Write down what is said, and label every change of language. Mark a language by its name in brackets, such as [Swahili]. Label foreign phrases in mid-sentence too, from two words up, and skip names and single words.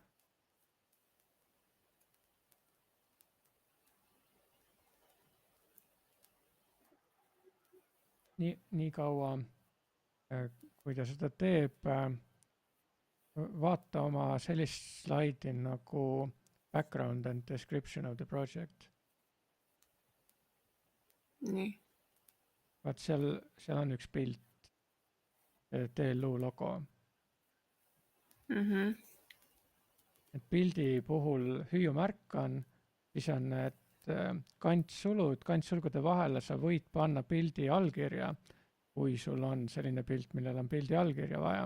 [Estonian] Nii kaua, kui ta seda teeb, vaata oma sellist slaidi nagu [English] background and description of the project. [Estonian] Nii. Vaat seal on üks pilt, TLU logo. Et pildi puhul hüüumärk on, siis on need kantsulgude vahele sa võid panna pildi allkirja, kui sul on selline pilt, millel on pildi allkirja vaja.